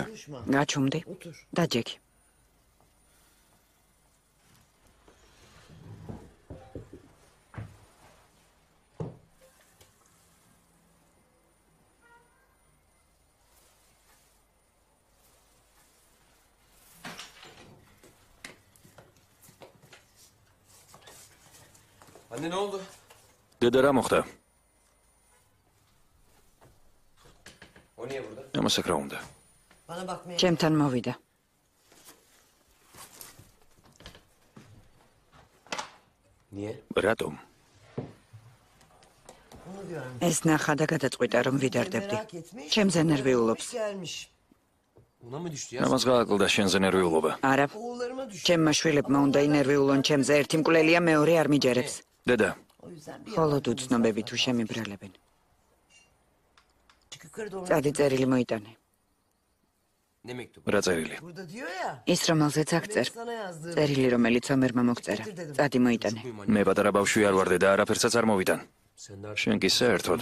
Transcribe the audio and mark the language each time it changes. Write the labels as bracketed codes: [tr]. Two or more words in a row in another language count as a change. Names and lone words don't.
[ka] გაჩუმდი. დაჯექი. [tr] Anne ne oldu? [ka] დედა რა მოხდა? [tr] O niye burada? [ka] ამას აქ რა უნდა? ჩემთან მოვიდა. [tr] Niye? [ka] რატომ? ეს ნახა და გადაწყვიტა რომ ვიდარდებდი. ჩემზე ნერვიულობს. [tr] Ona mı düştü ya? [ka] ამას გააკლდა შენზე ნერვიულობა. არა. ჩემმა შვილებმა უნდა ინერვიულონ ჩემზე, ერთი მკვლელია, მეორე არ მიჯერებს. დედა, მხოლოდ უცნობები თუ შემიბრალებენ. წადი წერილი მოიტანე. [tr] Ne mektubu? [ka] რა წერილი? ის რომელზეც აქ წერ. წერილი რომელიც ომერმა მოგწერა. წადი მოიტანე. მე პატარა ბავშვი არ ვარ დედა, არაფერსაც არ მოვიტან. [tr] Sen de [ka] შენ კი საერთოდ.